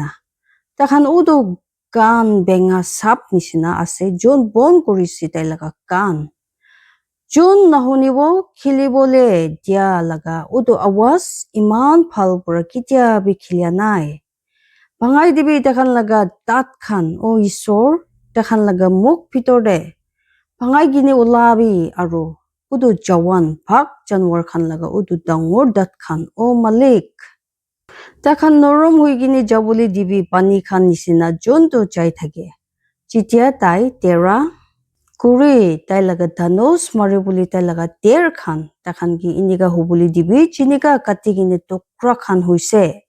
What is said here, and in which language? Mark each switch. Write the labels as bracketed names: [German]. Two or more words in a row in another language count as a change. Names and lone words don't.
[Naga Pidgin] Takhan utu gan benga sap nisina ase jon bon kurisi tai laga gan. Jon nahonibo khilibole dia laga utu awas iman phal pura kitia bi khilia nai. Bangai dibi takhan laga tat khan o isor takhan laga muk pitor de. Bangai gini ulabi aro utu jawan bhak janwar khan laga utu dangor dat khan o malik. Takhan norom hui gini jabuli dibi pani khan nisina jonto jai thake. Chitia tai tera kuri tai laga danos maribuli tai laga ter khan takhan ki iniga hubuli dibi chinika kati gini tokra khan huise.